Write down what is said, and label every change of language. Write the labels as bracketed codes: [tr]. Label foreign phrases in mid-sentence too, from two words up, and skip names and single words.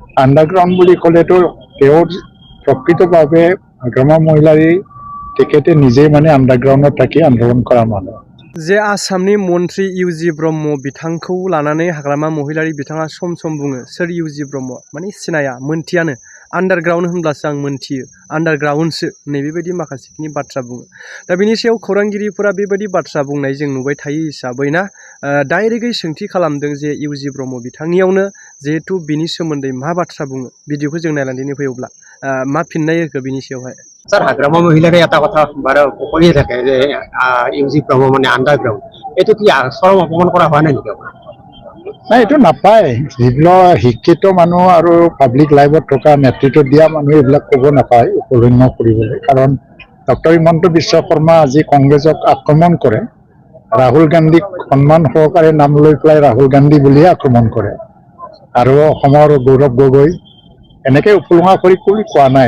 [as] আণ্ডাৰগ্ৰাউণ্ড বুলি ক'লেতো তেওঁৰ প্ৰকৃতভাৱে গ্ৰাম্য মহিলাৰ তেখেতে নিজেই মানে আণ্ডাৰগ্ৰাউণ্ডত থাকি আন্দোলন কৰা মানুহ। [brx] जे आसामनि मन्त्रि इउजि ब्रह्म बिथांखौ लानानै हाग्रामा महिलारि बिथाङा सम सम बुङो सोर इउजि ब्रह्म माने सिनाया मोनथियानो आन्डारग्राउन्ड होनब्लासो आं मोनथियो आन्डारग्राउन्डसो नैबेबायदि माखासेखिनि बाथ्रा बुङो। दा बिनि सायाव खौरांगिरिफोरा बेबायदि बाथ्रा बुंनाय जों नुबाय थायो हिसाबै ना डाइरेक्टयै सोंथि खालामदों जे इउजि ब्रह्म बिथांनियावनो जिहेथु बिनि सोमोन्दै मा बाथ्रा बुङो भिडिअखौ जों नायनानै फैयोब्ला मा फिननाय होखो बिनि सायावहाय। [as] স্যার হাগ্রামা মহিলারে এটা কথা বারে কয়ে থাকে যে ইউজি প্রভু মানে আন্ডারগ্রাউন্ড এইটো কি চরম অপমান করা হয় না নেকি? নাই, এইটো নাপায়। যিবিলাক শিক্ষিত মানুহ আৰু [en] public life [as] থকা নেতৃত্ব দিয়া মানুহ এইবিলাক ক'ব নাপায় উপলন্য কৰিবলৈ। কাৰণ ডক্টৰ হিমন্ত বিশ্ব শৰ্মা আজি কংগ্ৰেছক আক্ৰমণ কৰে, ৰাহুল গান্ধীক সন্মান সহকাৰে নাম লৈ পেলাই ৰাহুল গান্ধী বুলিয়ে আক্ৰমণ কৰে, আৰু অসমৰ গৌৰৱ গগৈ এনেকৈ উপলুঙা কৰি কোৱা নাই।